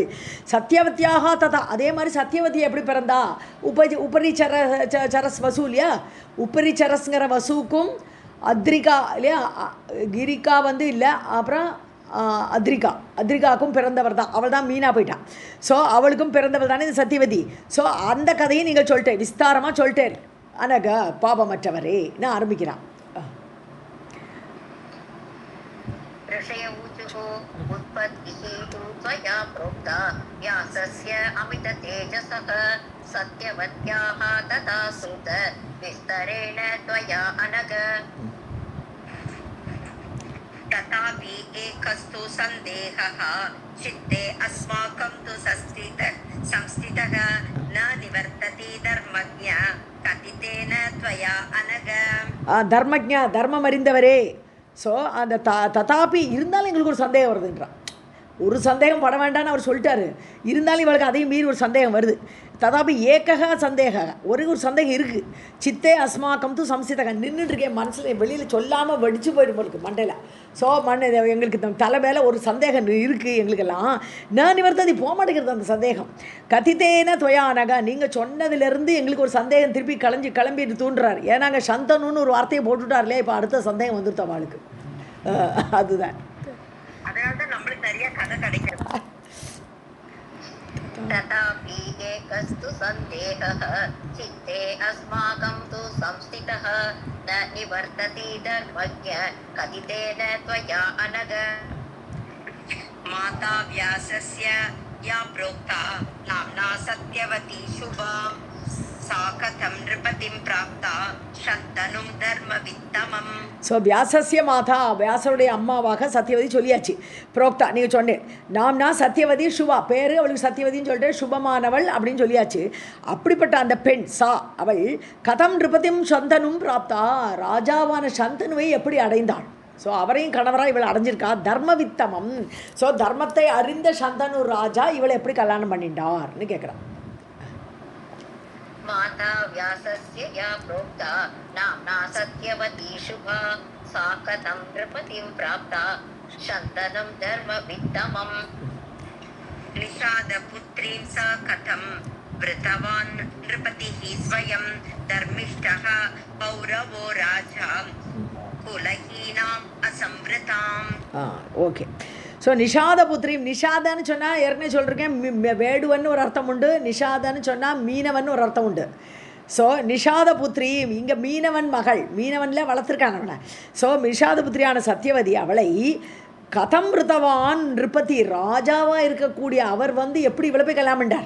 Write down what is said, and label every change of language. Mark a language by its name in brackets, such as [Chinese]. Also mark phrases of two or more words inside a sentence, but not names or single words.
[Sanskrit] सत्यवत्याः तथा, [Tamil] அதே மாதிரி சத்தியவதி எப்படி பிறந்தா, உபரி சரஸ் வசு இல்லையா, உபரி சரஸ்ங்கிற வசுக்கும் அத்ரிகா இல்லையா, கிரிகா வந்து இல்லை, அப்புறம் அத்ரிகாவுக்கும் பிறந்தவர் தான், அவள் தான் மீனா போயிட்டான். ஸோ அவளுக்கும் பிறந்தவள் தானே இந்த சத்தியவதி. ஸோ அந்த கதையை நீங்கள் சொல்லிட்டேன், விஸ்தாரமாக சொல்லிட்டேன். அனக பாபமற்றவரே நான் ஆரம்பிக்கிறான். [Sanskrit] ऋषय ऊचुः उत्पत्तिः तु त्वया प्रोक्ता व्यासस्य अमिततेजसः सत्यवत्याः तथा सूत विस्तरेण त्वया अनग. तथापि एकस्तु सन्देहः चित्ते अस्माकं तु संस्थितः न निवर्तति धर्मज्ञ कथितेन त्वया अनग. [Tamil] தர்மஜா, தர்மம் அறிந்தவரே. ஸோ அந்த ததாப்பி இருந்தாலும் எங்களுக்கு ஒரு சந்தேகம் வருதுன்றான். ஒரு சந்தேகம் பட வேண்டான்னு அவர் சொல்லிட்டாரு, இருந்தாலும் இவளுக்கு அதையும் மீறி ஒரு சந்தேகம் வருது. [Sanskrit] तथापि एकः सन्देहः, [Tamil] ஒரு சந்தேகம் இருக்குது. [Sanskrit] चित्ते अस्माकं तु संस्थितः, [Tamil] நின்றுட்டுருக்கேன் மனசில், வெளியில் சொல்லாமல் வெடிச்சு போயிடும் உங்களுக்கு மண்டையில். ஸோ எங்களுக்கு தலை மேலே ஒரு சந்தேகம் இருக்குது எங்களுக்கெல்லாம். நான் நிவர்த்ததி போக மாட்டேங்கிறது அந்த சந்தேகம். [Sanskrit] कथितेन त्वया अनघ, [Tamil] நீங்கள் சொன்னதுலேருந்து எங்களுக்கு ஒரு சந்தேகம் திருப்பி கிளம்பிட்டு தூண்டுறாரு. ஏன்னாங்க சந்தனுன்னு ஒரு வார்த்தையை போட்டுவிட்டார் இல்லையா, இப்போ அடுத்த சந்தேகம் வந்துருத்த அவளுக்கு. அதுதான் அதனால்தான் நம்மளுக்கு நிறைய கதை கிடைக்கிறது. [Sanskrit] तथापि एकस्तु सन्देहः चित्ते अस्माकं तु संस्थितः न निवर्तति धर्मज्ञ कथितेन त्वया अनग. माता व्यासस्य या प्रोक्ता नाम्ना सत्यवती शुभा सा कथं नृपतिं प्राप्ता शन्तनुं धर्मवित्तमम्. [Tamil] ஸோ [Sanskrit] व्यासस्य माता, [Tamil] வியாசருடைய அம்மாவாக சத்தியவதி சொல்லியாச்சு. புரோக்தா நீங்கள் சொன்னேன், [Sanskrit] नाम्ना सत्यवती शुभा, [Tamil] பேர் அவளுக்கு சத்தியவதின்னு சொல்லிட்டு சுபமானவள் அப்படின்னு சொல்லியாச்சு. அப்படிப்பட்ட அந்த பெண் சா, அவள் [Sanskrit] कथं नृपतिं शन्तनुं प्राप्ता, [Tamil] ராஜாவான சந்தனுவை எப்படி அடைந்தாள். ஸோ அவரையும் கணவராக இவள் அடைஞ்சிருக்கா. தர்மவித்தமம், ஸோ தர்மத்தை அறிந்த சந்தனு ராஜா இவளை எப்படி கல்யாணம் பண்ணிட்டார்னு கேட்குறான். [Sanskrit] माता व्यासस्य या प्रोक्ता नाम्ना सत्यवती शुभा सा कथं नृपतिं प्राप्ता शन्तनुं धर्मवित्तमम्. निषादपुत्रीं सा कथं वृतवान् नृपतिः स्वयं धर्मिष्ठः पौरवो राजा कुलहीनाम् असंवृताम्. [Tamil] ஓகே. ஸோ ஸோ நிஷாத புத்திரியும், நிஷாதன்னு சொன்னால் ஏற்கனவே சொல்லியிருக்கேன், வேடுவன்னு ஒரு அர்த்தம் உண்டு, நிஷாதன்னு சொன்னால் மீனவன் ஒரு அர்த்தம் உண்டு. ஸோ நிஷாத புத்திரியும், இங்கே மீனவன் மகள், மீனவனில் வளர்த்துருக்கான் அவனை. ஸோ நிஷாத புத்திரியான சத்தியவதி அவளை [Sanskrit] कथं वृतवान् नृपतिः, [Tamil] ராஜாவாக இருக்கக்கூடிய அவர் வந்து எப்படி இவ்வளோ போய் கல்யாணம் பண்ணார்.